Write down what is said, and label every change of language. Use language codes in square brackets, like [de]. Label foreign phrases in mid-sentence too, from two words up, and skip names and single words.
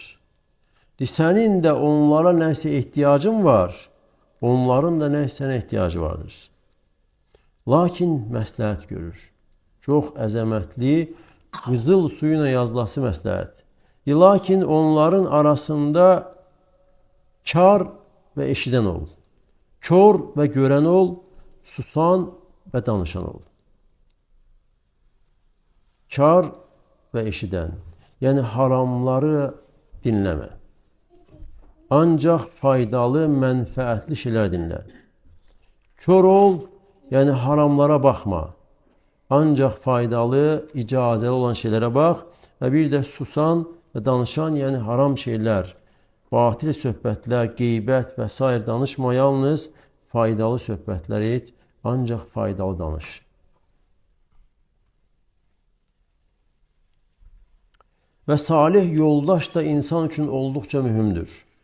[az] Sənin də onlara nəsə ehtiyacın var, onların da nəsə sənə ehtiyacı vardır. Lakin məsləhət görür. Çox əzəmətli, qızıl suyuna yazılası məsləhət. Lakin onların arasında kar ve eşiden ol. Kör ve gören ol, susan ve danışan ol. Kar ve eşiden. [tr] Yani haramları dinleme. Ancak faydalı, mənfəətli şeyler dinle. Kör ol, yani haramlara bakma. Ancak faydalı, icazeli olan şeylere bak. Ve bir de susan ve danışan, yani haram şeyler, [az] batil söhbətlər, qeybət və s. danışma, yalnız faydalı söhbətlər et, ancaq faydalı danış. Və salih yoldaş da insan üçün olduqca mühümdür.